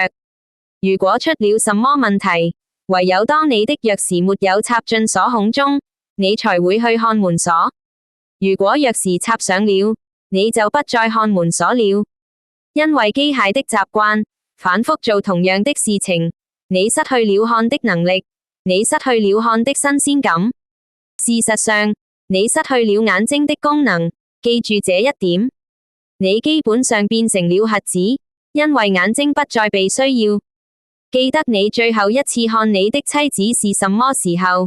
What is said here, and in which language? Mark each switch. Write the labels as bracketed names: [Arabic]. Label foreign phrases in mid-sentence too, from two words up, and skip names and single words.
[Chinese] 如果出了什麼問題，唯有當你的鑰匙沒有插進鎖孔中，你才會去看門鎖。如果鑰匙插上了，你就不再看門鎖了。因為機械的習慣，反覆做同樣的事情，你失去了看的能力，你失去了看的新鮮感。事實上，你失去了眼睛的功能，記住這一點。你基本上變成了瞎子，因為眼睛不再被需要。記得你最後一次看你的妻子是什麼時候？